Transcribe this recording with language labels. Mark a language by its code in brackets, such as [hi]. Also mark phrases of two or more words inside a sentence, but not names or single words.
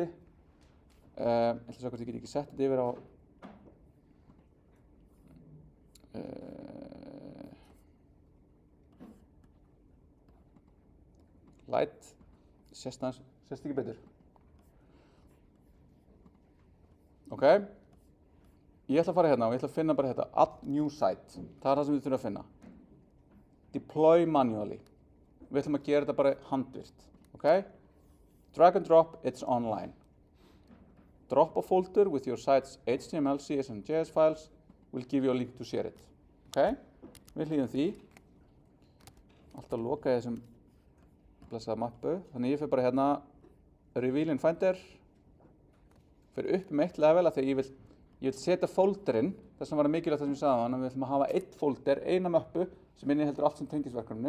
[is] Ég ætla að sjá hvort ég get ekki sett þetta yfir á Light, sést ekki betur. Ok. Ég ætla að fara hérna og ég ætla að finna bara þetta Add New Site. Það er það sem við þurfum að finna. [en] Deploy manually. [is] Við ætlum að gera þetta bara handvirkt. [en] Okay? Drag and drop, it's online. Drop a folder with your site's HTML, CSS and JS files. We'll give you a link to share it. [is] Okay? Við hlýðum því. Alltaf loka ég þessum blessaða mappu. Þannig ég fyrir bara hérna Reveal in Finder. Fyrir upp eitt level af því að ég vil setja folderinn, þess vegna var það mikilvægt það sem ég sagði á hann, að við ætlum að hafa eitt folder, eina möppu sem inniheldur allt sem tengist verkefninu.